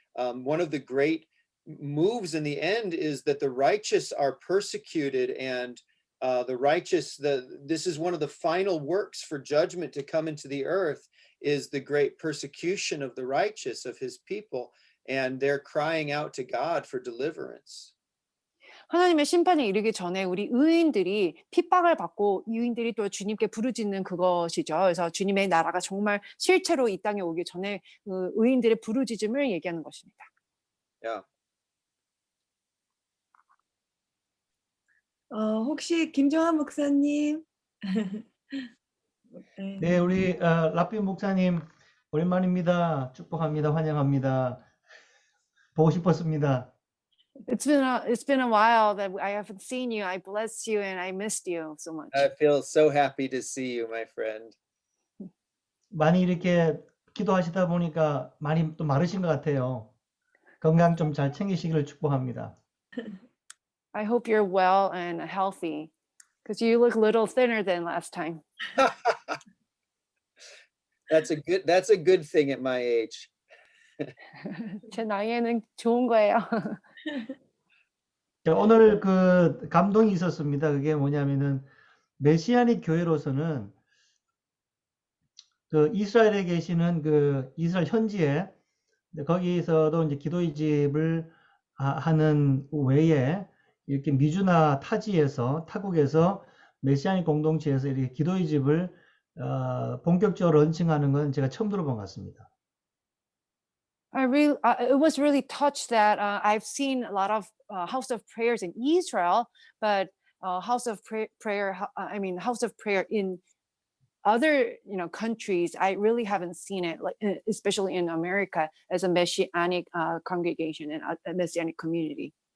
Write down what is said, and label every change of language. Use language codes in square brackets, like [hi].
[en] One of the great moves in the end is that the righteous are persecuted, and this is one of the final works for judgment to come into the earth, is the great persecution of the righteous, of his people, and they're crying out to God for deliverance. [ko] 하나님의 심판이 이르기 전에 우리 의인들이 핍박을 받고 의인들이 또 주님께 부르짖는 그것이죠. 그래서 주님의 나라가 정말 실체로 이 땅에 오기 전에 의인들의 부르짖음을 얘기하는 것입니다. [en] Yeah. [ko] 혹시 김정한 목사님? 네, 우리 라피 목사님 오랜만입니다. 축복합니다. 환영합니다. 보고 싶었습니다. [en] It's been a while that I haven't seen you. I bless you and I missed you so much. I feel so happy to see you, my friend. [ko] 많이 이렇게 기도하시다 보니까 많이 또 마르신 것 같아요. 건강 좀 잘 챙기시기를 축복합니다. [en] I hope you're well and healthy because you look a little thinner than last time. That's a good thing at my age. [ko] 제 나이에는 좋은 거예요. 오늘 그 감동이 있었습니다. 그게 뭐냐면은 메시아닉 교회로서는 그 이스라엘에 계시는 그 이스라엘 현지에 거기서도 이제 기도의 집을 하는 외에 이렇게 미주나 타국에서 메시아닉 공동체에서 이렇게 기도의 집을 본격적으로 런칭하는 건 제가 처음 들어본 것 같습니다. [en] It was really touched that I've seen a lot of house of prayers in Israel, but house of prayer in other countries, I really haven't seen it, like especially in America as a messianic congregation and a messianic community.